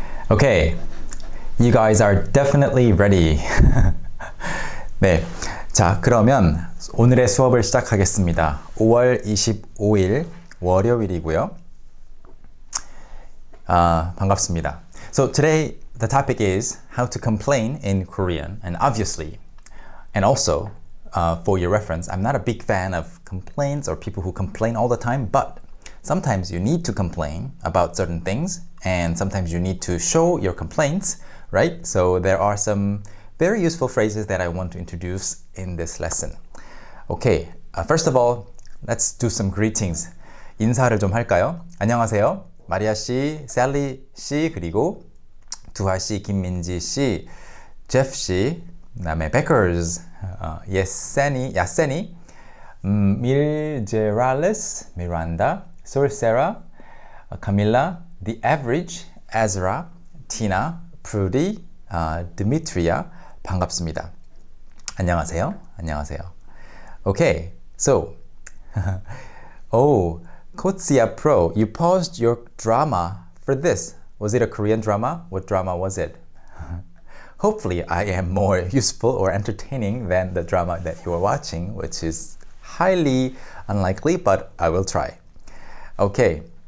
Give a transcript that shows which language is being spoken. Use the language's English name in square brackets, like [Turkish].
[English] Okay, you guys are definitely ready. [Korean] 네, 자 그러면 오늘의 수업을 시작하겠습니다. 5월 25일 월요일이고요. 반갑습니다. [English] So today the topic is how to complain in Korean, and obviously, and also for your reference, I'm not a big fan of complaints or people who complain all the time, but sometimes you need to complain about certain things, and sometimes you need to show your complaints, right? So there are some very useful phrases that I want to introduce in this lesson. Okay, first of all, let's do some greetings. [Korean] 인사를 좀 할까요? 안녕하세요. 마리아 씨, 셀리 씨, 그리고 두하 씨, 김민지 씨, 제프 씨, 그다음에 베커즈, 야세니, 밀제랄레스, 미란다, 솔세라, 카밀라, The Average, Ezra, Tina, Prudy, Dimitria, 반갑습니다. 안녕하세요. 안녕하세요. [English] Okay, so, Kotsia Pro, you paused your drama for this. Was it a Korean drama? What drama was it? Hopefully I am more useful or entertaining than the drama that you are watching, which is highly unlikely, but I will try. Okay.